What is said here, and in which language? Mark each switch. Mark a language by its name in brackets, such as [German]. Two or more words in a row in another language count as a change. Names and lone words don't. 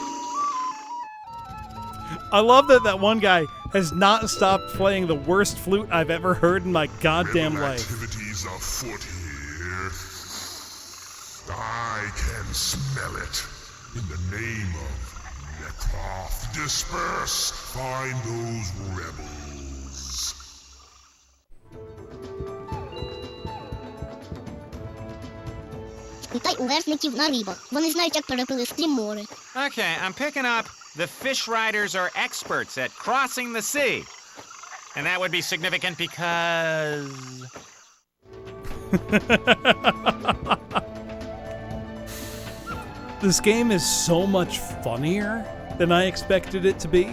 [English] I love that that one guy has not stopped playing the worst flute I've ever heard in my goddamn life. Activities afoot here. I can smell it. In the name of Necroth, disperse. Find those rebels. [Ukrainian] Спитай у вершників на рибах. Вони знають, як переплисти море. [English] Okay, I'm picking up the fish riders are experts at crossing the sea. And that would be significant because... This game is so much funnier than I expected it to be.